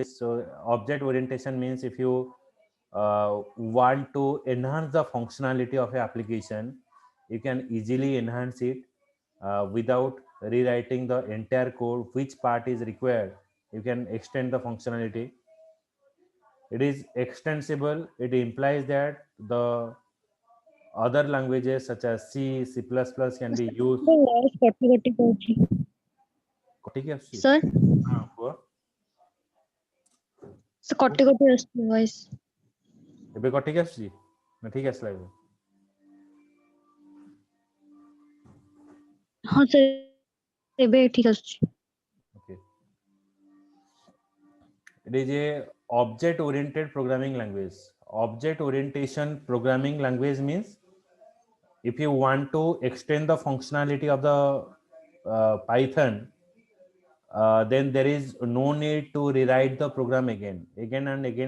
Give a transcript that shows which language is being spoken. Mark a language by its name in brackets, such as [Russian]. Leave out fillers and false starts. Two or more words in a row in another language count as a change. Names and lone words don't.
[English] So object orientation means if you want to enhance the functionality of an application, you can easily enhance it without rewriting the entire code. Which part is required, you can extend the functionality. It is extensible. It implies that the other languages such as C, C++ can be used. [Odia] voice କଟି କଟି କହୁଛି କଟିକି ଆସୁଛି? sir ହଁ, କୁହ। ସେ କଟି କଟି ଆସୁଛି voice ଏବେ କଟିକି ଆସୁଛି ନା ଠିକ ଆସିଲା ଏବେ? ହଁ sir ଏବେ ଠିକ ଆସୁଛି [English] Okay. It is a object oriented programming language. Object orientation programming language means if you want to extend the functionality of the Python, then there is no need to rewrite the program again and again.